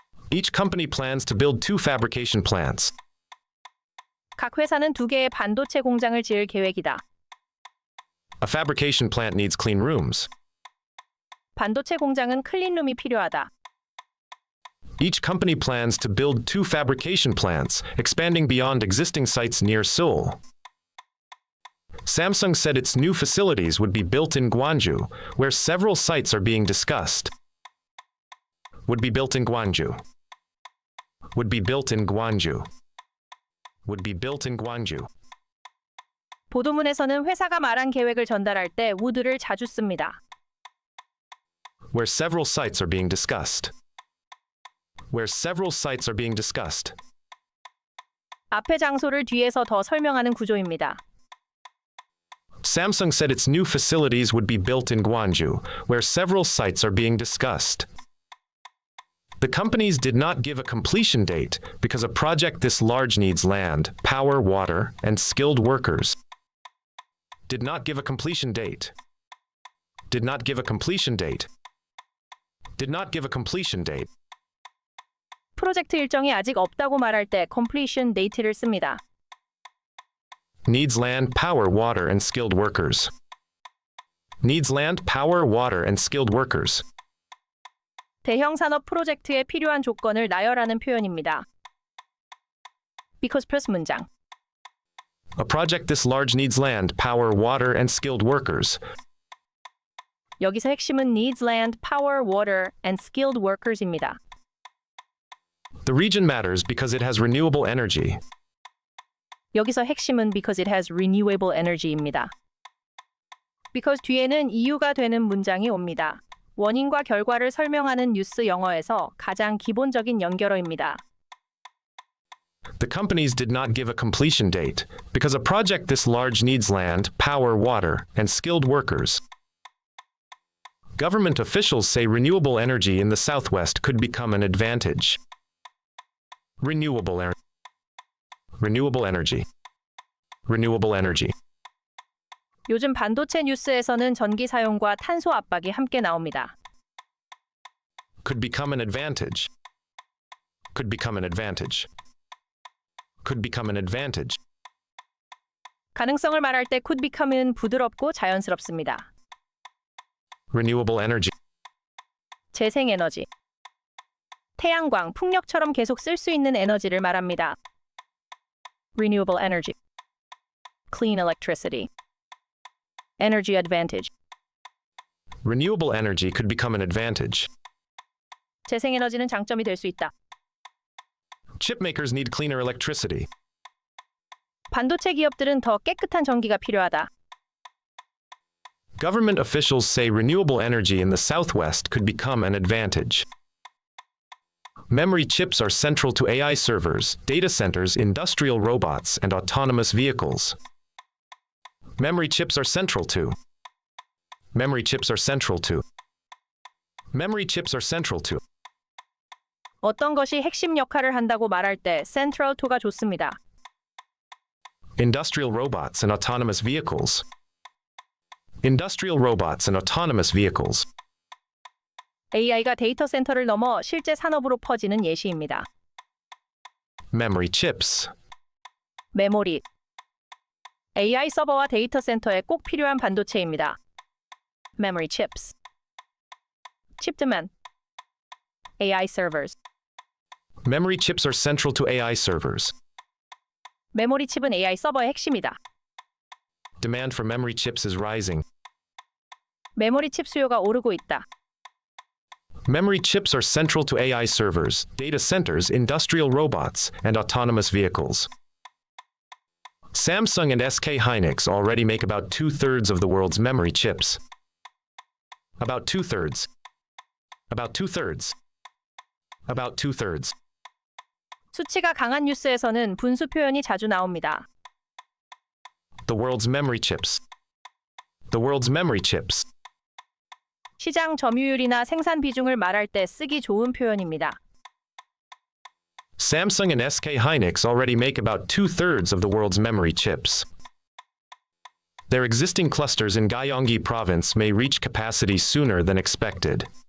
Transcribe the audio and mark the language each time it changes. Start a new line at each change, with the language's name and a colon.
English: Each company plans to build 2 fabrication plants.
Korean: 각 회사는 2개의 반도체 공장을 지을 계획이다.
English: A fabrication plant needs clean rooms.
Korean: 반도체 공장은 클린룸이 필요하다.
English: Each company plans to build 2 fabrication plants, expanding beyond existing sites near Seoul. Samsung said its new facilities would be built in Gwangju, where several sites are being discussed. Would be built in Gwangju. Would be built in Gwangju. Would be built in Gwangju.
Korean: 보도문에서는 회사가 말한 계획을 전달할 때 would를 자주 씁니다.
English: Where several sites are being discussed. Where several sites are being discussed.
Korean: 앞에 장소를 뒤에서 더 설명하는 구조입니다.
English: Samsung said its new facilities would be built in Gwangju, where several sites are being discussed. The companies did not give a completion date because a project this large needs land, power, water, and skilled workers. Did not give a completion date. Did not give a completion date. Did not give a completion date.
Korean: 프로젝트 일정이 아직 없다고 말할 때
English: completion date
Korean: 를 씁니다.
English: Needs land, power, water, and skilled workers. Needs land, power, water, and skilled workers.
Korean: 대형 산업 프로젝트에 필요한 조건을 나열하는 표현입니다.
English: because plus
Korean: 문장.
English: A project this large needs land, power, water, and skilled workers.
Korean: 여기서 핵심은
English: needs land, power, water, and skilled workers
Korean: 입니다.
English: The region matters because it has renewable energy.
Korean: 여기서 핵심은
English: because it has renewable energy
Korean: 입니다. because 뒤에는 이유가 되는 문장이 옵니다. 원인과 결과를 설명하는 뉴스 영어에서 가장 기본적인 연결어입니다.
English: The companies did not give a completion date because a project this large needs land, power, water, and skilled workers. Government officials say renewable energy in the Southwest could become an advantage. Renewable energy. Renewable energy.
Korean: 요즘 반도체 뉴스에서는 전기 사용과 탄소 압박이 함께 나옵니다.
English: Could become an advantage. Could become an advantage. Could become an advantage.
Korean: 가능성을 말할 때
English: could become
Korean: 은 부드럽고 자연스럽습니다.
English: Renewable energy.
Korean: 재생에너지. 태양광, 풍력처럼 계속 쓸 수 있는 에너지를 말합니다.
English: Renewable energy. Clean electricity. Energy advantage. Renewable energy could become an advantage.
Korean: 재생에너지는 장점이 될 수 있다.
English: Chip makers need cleaner electricity.
Korean: 반도체 기업들은 더 깨끗한 전기가 필요하다.
English: Government officials say renewable energy in the Southwest could become an advantage. Memory chips are central to AI servers, data centers, industrial robots, and autonomous vehicles. Memory chips are central to. Memory chips are central to. Memory chips are central to.
Korean: 어떤 것이 핵심 역할을 한다고 말할 때
English: central to
Korean: 가 좋습니다.
English: Industrial robots and autonomous vehicles. Industrial robots and autonomous vehicles.
Korean: AI가 데이터 센터를 넘어 실제 산업으로 퍼지는 예시입니다.
English: Memory chips.
Korean: 메모리. AI 서버와 데이터 센터에 꼭 필요한 반도체입니다.
English: Memory chips. Chip demand. AI servers. Memory chips are central to AI servers.
Korean: 메모리 칩은 AI 서버의 핵심이다.
English: Demand for memory chips is rising.
Korean: 메모리 칩 수요가 오르고 있다.
English: Memory chips are central to AI servers, data centers, industrial robots, and autonomous vehicles. Samsung and SK Hynix already make about 2/3 of the world's memory chips. About 2/3. About 2/3. About 2/3.
Korean: 수치가 강한 뉴스에서는 분수 표현이 자주 나옵니다.
English: The world's memory chips. The world's memory chips.
Korean: 시장 점유율이나 생산 비중을 말할 때 쓰기 좋은 표현입니다.
English: Samsung and SK Hynix already make about 2/3 of the world's memory chips. Their existing clusters in Gyeonggi province may reach capacity sooner than expected.